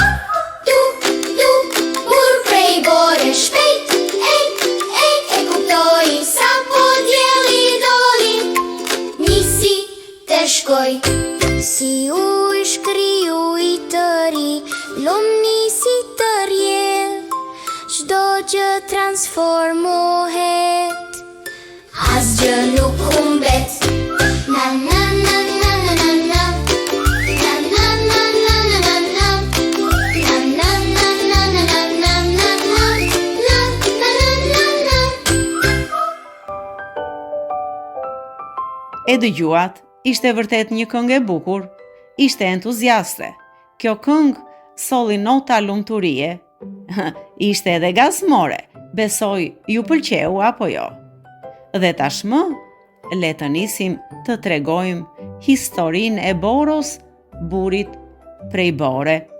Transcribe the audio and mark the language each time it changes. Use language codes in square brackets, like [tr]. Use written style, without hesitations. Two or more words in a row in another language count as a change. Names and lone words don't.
[sq] Burr prej Bore, shpejt, e kuptoi sa po dielli doli, nisi të shkoj. Si ujë shkriu I të ri, lum nisi të rjedh, çdo gjë transformohet, asgjë nuk humbet. Na na na na na na na. Na na na na na na na. Na na na na na na na na na. Na na na na. E dëgjuat, ishte vërtet një këngë e bukur, ishte entuziaste. Kjo këngë solli nota lumturie. Ishte edhe gazmore, besoj ju pëlqeu apo jo. Dhe tashmë, le të nisim të tregojmë historinë e Boros, burrit prej Bore.